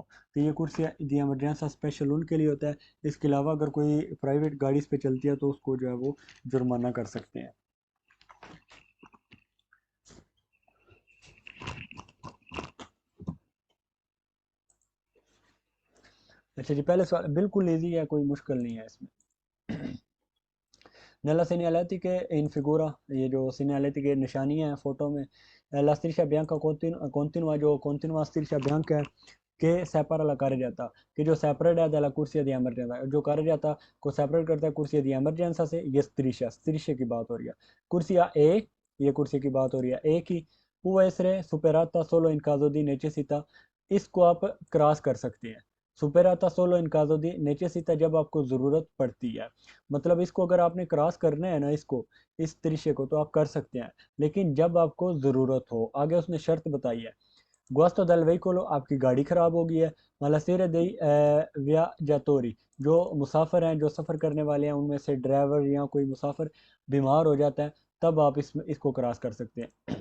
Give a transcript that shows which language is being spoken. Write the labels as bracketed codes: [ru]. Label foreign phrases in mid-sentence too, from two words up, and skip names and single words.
[hi] तो ये [it] corsia di emergenza [hi] स्पेशल उनके लिए होता है। इसके अलावा अगर कोई प्राइवेट गाड़ी इस पे चलती है तो उसको जो है वो जुर्माना कर सकते हैं। अच्छा जी, पहले सवाल बिल्कुल ईजी है, कोई मुश्किल नहीं है इसमें। [it] Nella segnaletica in figura, [hi] ये जो segnaletica की निशानी है फोटो में, [it] la striscia bianca continua जो continua striscia bianca है, che separa la carreggiata, [hi] कि जो सेपरेट है [it] dalla corsia di emergenza, [hi] जो carreggiata को सेपरेट करता है [it] corsia di emergenza [hi] से, ये striscia की बात हो रही है। कुर्सिया ए, ये कुर्सी की बात हो रही है ए की, [it] può essere superata solo in caso di necessità, [hi] इसको आप क्रॉस कर सकते हैं। [it] superata solo in caso di necessità, [hi] जब आपको ज़रूरत पड़ती है, मतलब इसको अगर आपने क्रॉस करना है ना, इसको इस तरीके को, तो आप कर सकते हैं, लेकिन जब आपको ज़रूरत हो। आगे उसने शर्त बताई है, [it] guasto del veicolo, [hi] आपकी गाड़ी ख़राब हो गई है, [it] malessere dei viaggiatori, [hi] जो मुसाफिर हैं, जो सफ़र करने वाले हैं, उनमें से ड्राइवर या कोई मुसाफिर बीमार हो जाता है, तब आप इसको क्रॉस कर सकते हैं।